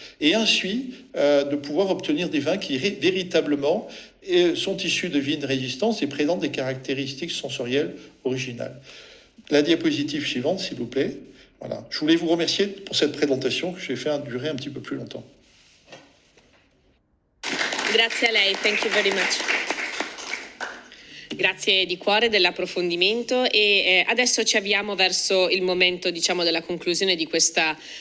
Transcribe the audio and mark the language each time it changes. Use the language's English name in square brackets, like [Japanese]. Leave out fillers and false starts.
[French] Et ainsi, de pouvoir obtenir des vins qui véritablement sont issus de vignes résistantes et présentent des caractéristiques sensorielles originales. La diapositive suivante, s'il vous plaît. Voilà. Je voulais vous remercier pour cette présentation que j'ai fait durer un petit peu plus longtemps. [Italian] Grazie a lei, [English] thank you very much. [Italian] Grazie di cuore dell'approfondimento e adesso ci avviamo verso il momento, diciamo, della conclusione di questo